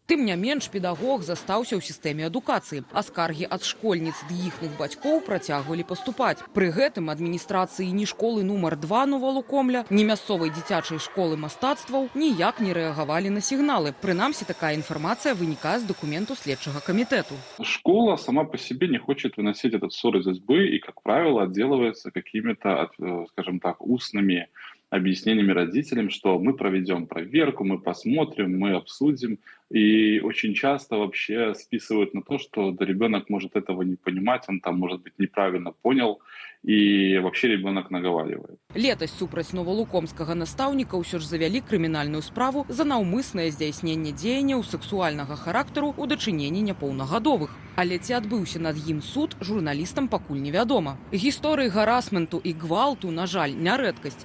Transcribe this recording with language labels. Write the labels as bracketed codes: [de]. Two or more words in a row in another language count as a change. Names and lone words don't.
[be] Тым не менш, педагог застаўся ў сістэме адукацыі, а скаргі ад школьніц ды іхных бацькоў працягвалі паступаць. Пры гэтым адміністрацыі ні школы нумар 2 Новалукомля, Ні мясцовай дзіцячай школы мастацтваў ніяк не рэагавалі на сігналы. Прынамсі, такая информация вынікае з документу следчага комитету. [ru] Школа сама по себе не хочет выносить этот ссор из избы и, как правило, отделывается какими-то, скажем так, устными объяснениями родителям, что мы проведем проверку, мы посмотрим, мы обсудим. И очень часто вообще списывают на то, что да, ребенок может этого не понимать, он там, может быть, неправильно понял, и вообще ребенок наговаривает. [be] Летась супраць новалукомскага настаўніка ўсё ж завялі крымінальную справу за наўмыснае здзяйсненне дзеянняў сексуальнага характару ў дачыненні няпоўнагадовых. Але ці адбыўся над ім суд, журналістам пакуль невядома. Гісторыі гарасменту і гвалту, на жаль, не рэдкасць.